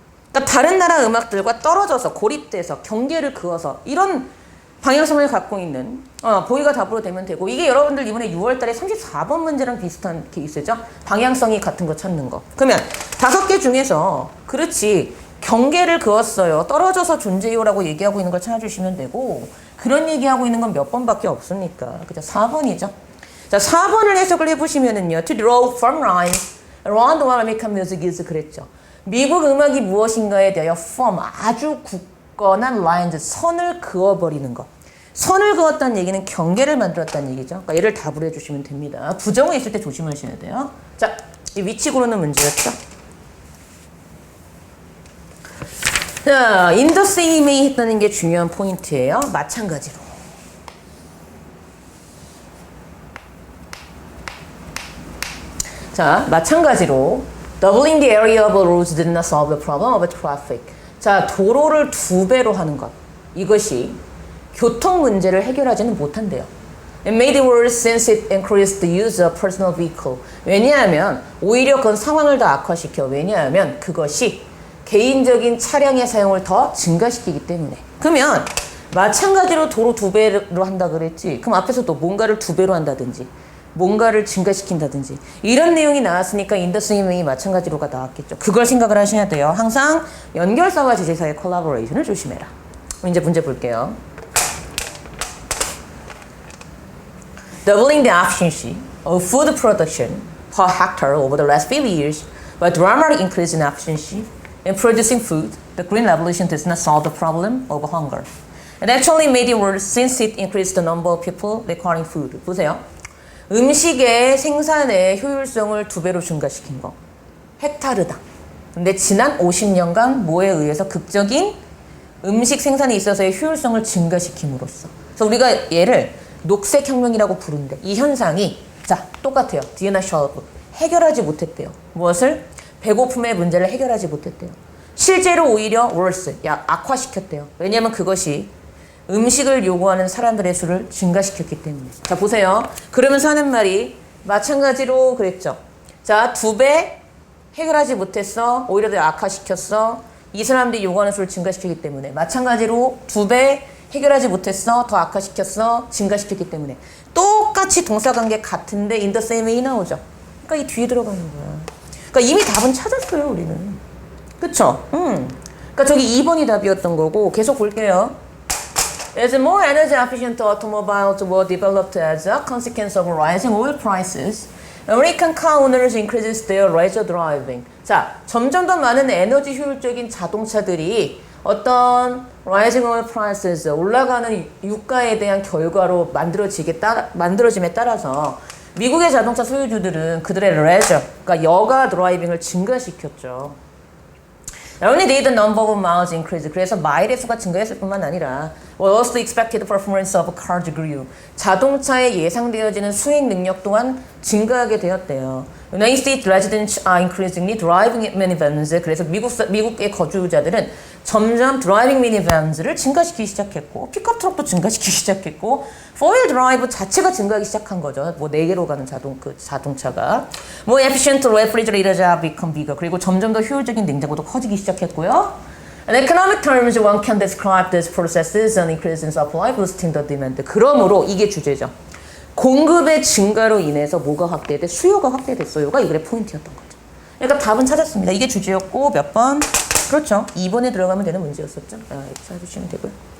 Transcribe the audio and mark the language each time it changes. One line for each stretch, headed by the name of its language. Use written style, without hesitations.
Korean: 그러니까 다른 나라 음악들과 떨어져서 고립돼서 경계를 그어서 이런 방향성을 갖고 있는 보기가 답으로 되면 되고 이게 여러분들 이번에 6월달에 34번 문제랑 비슷한 케이스죠. 방향성이 같은 거 찾는 거. 그러면 5개 중에서 그렇지 경계를 그었어요. 떨어져서 존재요라고 얘기하고 있는 걸 찾아주시면 되고 그런 얘기하고 있는 건 몇 번밖에 없으니까 그죠? 4번이죠. 자 4번을 해석을 해보시면은요.
English: To draw firm lines around what American music is
Korean: 그랬죠. 미국 음악이 무엇인가에 대하여 firm, 아주 굳건한 lines, 선을 그어버리는 것. 선을 그었다는 얘기는 경계를 만들었다는 얘기죠. 그러니까 얘를 답으로 해주시면 됩니다. 부정어 있을 때 조심하셔야 돼요. 자, 이 위치 고르는 문제였죠. 자, in the same way 했다는 게 중요한 포인트예요. 마찬가지로. 자, 마찬가지로
English: doubling the area of roads did not solve the problem of traffic.
Korean: 자, 도로를 2배로 하는 것. 이것이 교통 문제를 해결하지는 못한대요.
English: It made it worse since it increased the use of personal vehicle.
Korean: 왜냐하면 오히려 그건 상황을 더 악화시켜. 왜냐하면 그것이 개인적인 차량의 사용을 더 증가시키기 때문에. 그러면 마찬가지로 도로 2배로 한다 그랬지. 그럼 앞에서 또 뭔가를 2배로 한다든지 뭔가를 증가시킨다든지 이런 내용이 나왔으니까 인더스윙이 마찬가지로가 나왔겠죠. 그걸 생각을 하셔야 돼요. 항상 연결사와 지지사의 콜라보레이션을 조심해라. 이제 문제 볼게요.
English: Doubling the efficiency of food production per hectare over the last 50 years by dramatic increase in efficiency in producing food, the Green Revolution does not solve the problem of hunger. It actually made it worse since it increased the number of people requiring food.
Korean: 보세요. 음식의 생산의 효율성을 2배로 증가시킨 거. 헥타르당. 근데 지난 50년간 뭐에 의해서 극적인 음식 생산에 있어서의 효율성을 증가시킴으로써. 그래서 우리가 얘를 녹색혁명이라고 부른대. 이 현상이 자 똑같아요. 디에나 셜브 해결하지 못했대요. 무엇을? 배고픔의 문제를 해결하지 못했대요. 실제로 오히려 worse, 악화시켰대요. 왜냐하면 그것이 음식을 요구하는 사람들의 수를 증가시켰기 때문에. 자 보세요. 그러면서 하는 말이 마찬가지로 그랬죠. 자 2배 해결하지 못했어. 오히려 더 악화시켰어. 이 사람들이 요구하는 수를 증가시켰기 때문에. 마찬가지로 2배 해결하지 못했어. 더 악화시켰어. 증가시켰기 때문에. 똑같이 동사관계 같은데
English: in the same way
Korean: 나오죠. 그러니까 이 뒤에 들어가는 거야. 그러니까 이미 답은 찾았어요 우리는. 그쵸? 그러니까 저기 2번이 답이었던 거고 계속 볼게요.
English: As more energy efficient automobiles were developed as a consequence of rising oil prices, American car owners increased their leisure driving.
Korean: 자, 점점 더 많은 에너지 효율적인 자동차들이 어떤
English: rising oil prices,
Korean: 올라가는 유가에 대한 결과로 만들어짐에 따라서 미국의 자동차 소유주들은 그들의 leisure, 그러니까 여가 드라이빙을 증가시켰죠.
English: Only did the number of miles increase.
Korean: 그래서 마일의 수가 증가했을 뿐만 아니라
English: well, also expected performance of cars grew.
Korean: 자동차의 예상되어지는 수행 능력 또한 증가하게 되었대요.
English: United States residents are increasingly driving minivans.
Korean: 그래서 미국의 거주자들은 점점 드라이빙 미니밴즈를 증가시키기 시작했고 픽업 트럭도 증가시키기 시작했고 4wheel 드라이브 자체가 증가하기 시작한 거죠. 뭐 4개로 가는 자동차가
English: more efficient refrigerators have become bigger.
Korean: 그리고 점점 더 효율적인 냉장고도 커지기 시작했고요.
English: In economic terms, one can describe these processes an increase in supply boosting the demand.
Korean: 그러므로 이게 주제죠. 공급의 증가로 인해서 뭐가 확대돼? 수요가 확대됐어요가 이 글의 포인트였던 거죠. 그러니까 답은 찾았습니다. 이게 주제였고 몇 번? 그렇죠. 2번에 들어가면 되는 문제였었죠. 이렇게 찾으시면 되고요.